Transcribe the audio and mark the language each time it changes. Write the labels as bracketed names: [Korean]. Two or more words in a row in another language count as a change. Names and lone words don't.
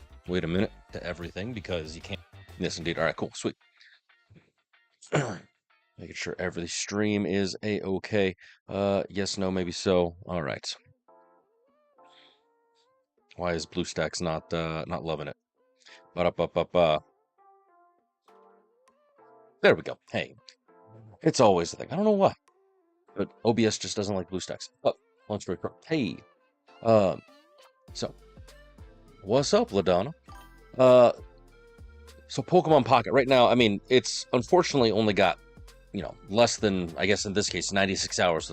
[English] Wait a minute to everything because you can't. Yes, indeed. All right, cool, sweet. Making sure every stream is a-okay. Yes, no, maybe so. All right. Why is BlueStacks not loving it? Ba-da-ba-ba-ba. There we go. Hey, it's always the thing. I don't know why, but OBS just doesn't like BlueStacks. Oh, launch very pro. Hey, so what's up, LaDonna? So Pokemon Pocket right now. I mean, it's unfortunately only got less than, I guess in this case, 96 hours.